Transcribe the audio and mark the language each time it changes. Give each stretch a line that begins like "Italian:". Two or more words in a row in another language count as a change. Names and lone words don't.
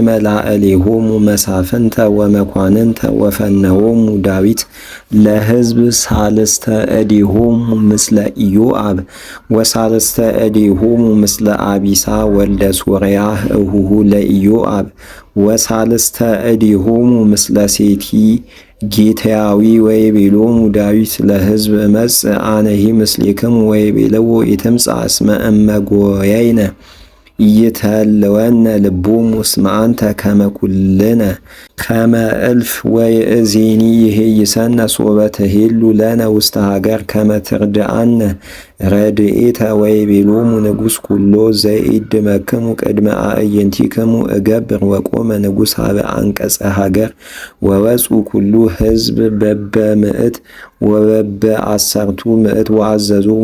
Geez: ላዕሌሆሙ መሳፍንተ ወመኳንንተ ወፈነዎሙ ዳዊት ለሕዝብ ሳልስተ እዴሆሙ ምስለ ኢዮአብ ወሳልስተ እዴሆሙ ምስለ አቢሳ ወልደ ሶርያ እሁሁ ለኢዮአብ ወሳልስተ እዴሆሙ ምስለ ሴቲ ጌትያዊ ወይቤሎሙ ዳዊት ለሕዝብ እመጽእ አነሂ ምስሌክሙ ወይቤለዎ ኢትምጻእ እስመ እመጎየይነ ኢይትሀለወነ ልቦሙ እስመ አንተ ከመ ኩልነ ከመ እልፍ ወይእዜኒ ይሄይሰነ ሶበ ትሄሉ ለነ ውስተ ሀገር ከመ ትርድአነ ረድኤተ ወይቤሎሙ ንጉሥ ኩሎ ዘኢድመክሙ ቅድመ አዕይንቲክሙ እገብር ወቆመ ንጉሥ ሀበ አንቀጸ ሀገር ወወፁ ኩሉ ሕዝብ በበምዕት ወበበ አሰርቱ ምዕት ወአዘዞሙ